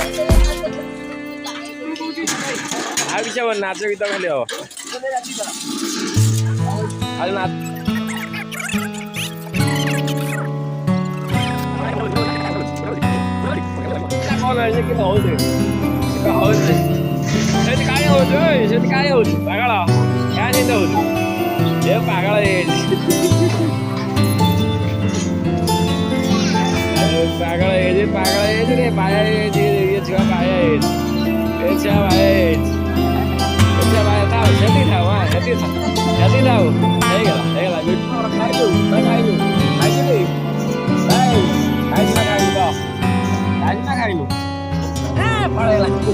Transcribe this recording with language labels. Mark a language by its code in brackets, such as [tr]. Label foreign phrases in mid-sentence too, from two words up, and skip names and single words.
[hi] आगे सब नाचे गीत खाली हम खाली नाच कौन है कि बहुत [or] ହଉଛି ସେଠି କାଇଁ ହଉଛୁ ସେଠି କାଇଁ ହଉଛୁ ପାଗଳ କାଇଁ ସେମିତି ହଉଛୁ ଏ ପାଗଳ ହେଇଯାଇଛି ପାଗଳ ହେଇଯାଇଛି ରେ ବାୟା ହେଇଯାଇଛି ଇଏ ଛୁଆ ବାୟା ହେଇଯାଇଛି ଏ ଛୁଆ ବାୟା ହେଇଯାଇଛି ଏ ଛୁଆ ବାୟା ଥାଉ ସେଠି ଥାଉ ହଁ ସେଠି ଥାଉ ହେଇଗଲା ଖାଇଲୁ ଖାଇଲୁ ଖାଇছিଲି ଖାଇଛୁ ନା ଖାଇଲୁ କହ ଖାଇଛୁ ନା ଖାଇଲୁ ପଳେଇଲା